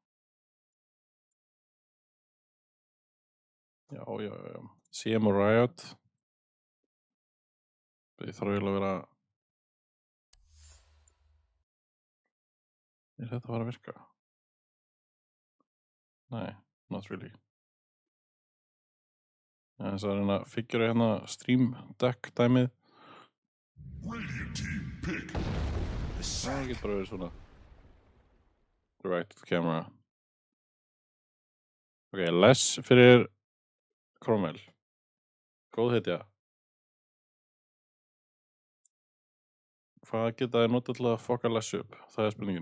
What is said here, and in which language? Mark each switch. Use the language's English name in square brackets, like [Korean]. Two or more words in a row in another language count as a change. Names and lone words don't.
[Icelandic] Já. CM og Riot. Ég þarf eiginlega að vera... Er þetta að fara að virka? Nei, [English] not really. [Icelandic] Þess að reyna að figura hérna [English] stream deck [Icelandic] dæmið. Það getur bara verið svona. [English] Direct camera. [Icelandic] Ok, less fyrir Cromwell. Góð hetja. Hvað geta þið notað til að fokka less upp? Það er spurningin.